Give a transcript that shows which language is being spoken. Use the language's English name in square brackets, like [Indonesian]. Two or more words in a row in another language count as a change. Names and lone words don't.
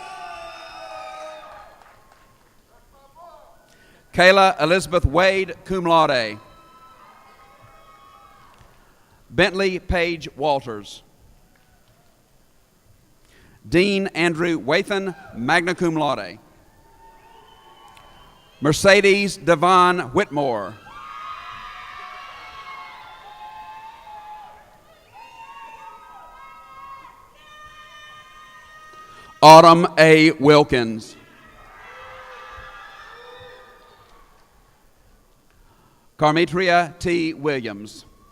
[English] Kayla Elizabeth Wade, [Latin] cum laude. [English] Bentley Page Walters. Dean Andrew Wathan, [Latin] magna cum laude. [English] Mercedes Devon Whitmore. Autumn A. Wilkins. Carmetria T. Williams.